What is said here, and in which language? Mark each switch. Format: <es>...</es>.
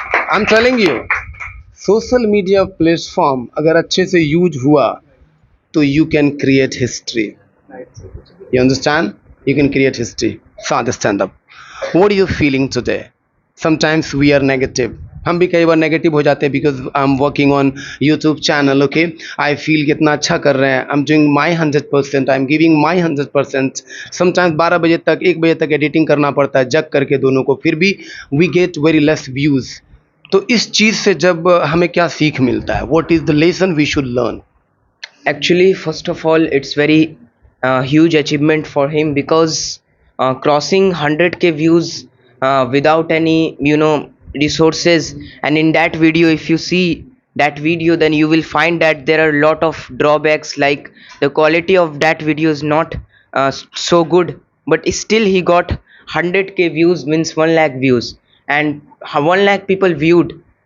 <en>I'm telling you, social media platform</en> <hi>अगर अच्छे से यूज हुआ तो</hi> <en>you can create history. You understand? You can create history. Saad, stand up. What are you feeling today? Sometimes we are negative.</en> <hi>हम भी कई बार negative हो जाते हैं,</hi> <en>because I am working on YouTube channel,</en> <hi>okay.</hi> <en>I feel</en> <hi>कितना अच्छा कर रहे हैं,</hi> <en>I am doing my 100%, I am giving my 100%।</en> <hi>Sometimes 12 बजे तक, 1 बजे तक एडिटिंग करना पड़ता है, जग करके दोनों को, फिर भी</hi> <en>We get very less views.</en> <hi>तो इस चीज़ से जब हमें क्या सीख मिलता है?</hi> <en>What is the lesson we should learn? Actually, first of all, it's very huge achievement for him, because crossing 100k views without any resources, and in that video, if you see that video, then you will find that there are a lot of drawbacks, like the quality of that video is not so good, but still he got 100k views, means 1 lakh views, and 1 lakh people viewed.</en>